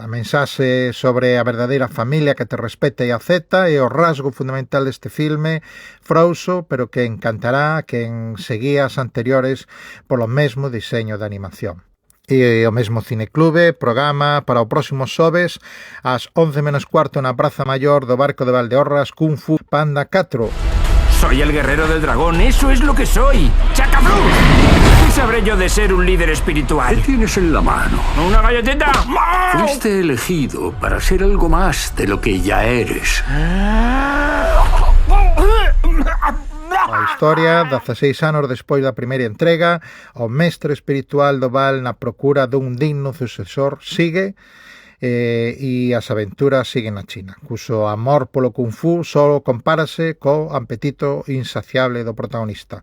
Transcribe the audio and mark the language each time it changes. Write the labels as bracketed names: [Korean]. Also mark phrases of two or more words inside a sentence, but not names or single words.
[Galician] A mensaxe sobre a verdadeira familia que te respeta e acepta é o rasgo fundamental deste filme, frouxo, pero que encantará a quen seguía as anteriores polo mesmo diseño de animación. E o mesmo Cineclube programa para o próximo xoves ás 11:15 na Praza Maior do Barco de Valdeorras Kung Fu Panda 4. [Spanish] Soy el guerrero del dragón, eso es lo que soy. ¡Chacaflu! ¿Qué sabré yo de ser un líder espiritual? ¿Qué tienes en la mano? ¡Una galletita! Fuiste elegido para ser algo más de lo que ya eres. [Galician] A historia, 16 anos despois da primeira entrega, o mestre espiritual do Val na procura dun digno sucesor sigue e as aventuras siguen na China, cuso amor polo Kung Fu só compárase co apetito insaciable do protagonista.